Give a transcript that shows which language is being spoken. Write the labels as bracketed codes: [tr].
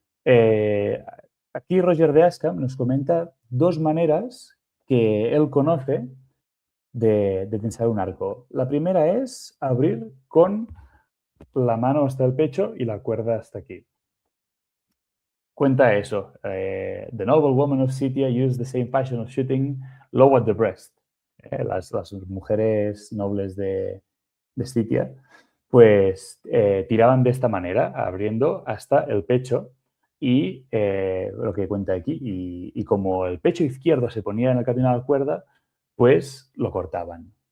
[es] Aquí Roger de Askham nos comenta dos maneras que él conoce de tensar un arco. La primera es abrir con la mano hasta el pecho y la cuerda hasta aquí. Cuenta eso. [en] The noble women of Scythia used the same fashion of shooting low at the breast. [es] Las mujeres nobles de Scythia pues tiraban de esta manera, abriendo hasta el pecho y lo que cuenta aquí. Y como el pecho izquierdo se ponía en el camino de la cuerda, pues lo cortaban.